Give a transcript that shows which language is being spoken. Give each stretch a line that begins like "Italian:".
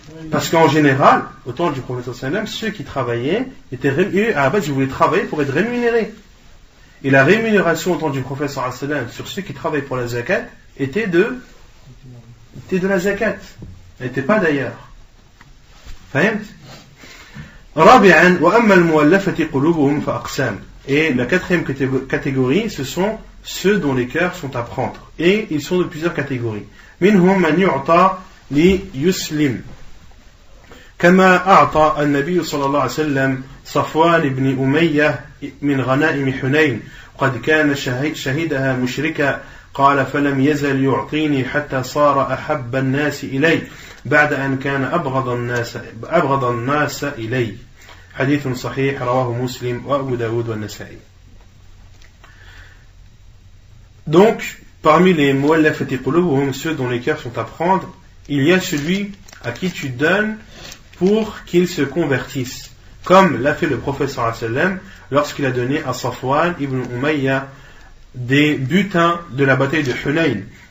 French: Parce qu'en général, au temps du prophète sallam, ceux qui travaillaient étaient rémunérés. À la base, ils voulaient travailler pour être rémunérés. Et la rémunération au temps du prophète sallam sur ceux qui travaillent pour la zakat était de la zakat. Elle n'était pas d'ailleurs.
Arabic: فهمت؟ رابعا وأما المؤلفة قلوبهم فأقسام.
French: Et la 4e catégorie, ce sont ceux dont les cœurs sont à prendre. Et ils sont de plusieurs catégories.
Arabic: منهم من يعطى ليسلم كما أعطى النبي صلى الله عليه وسلم صفوان بن أمية من غنائم حنين قد كان شهدها مشركا قال فلم يزل يعطيني حتى صار أحب الناس إلي بعد أن كان أبغض الناس إلي حديث صحيح رواه مسلم وأبو داود والنسائي.
French: Donc, parmi les mu'allafati qulubuhum, ceux dont les cœurs sont à prendre, il y a celui à qui tu donnes pour qu'il se convertisse. comme l'a fait le prophète sallallahu alayhi wa sallam lorsqu'il a donné à Safwan ibn Umayya des butins de la bataille de Hunayn.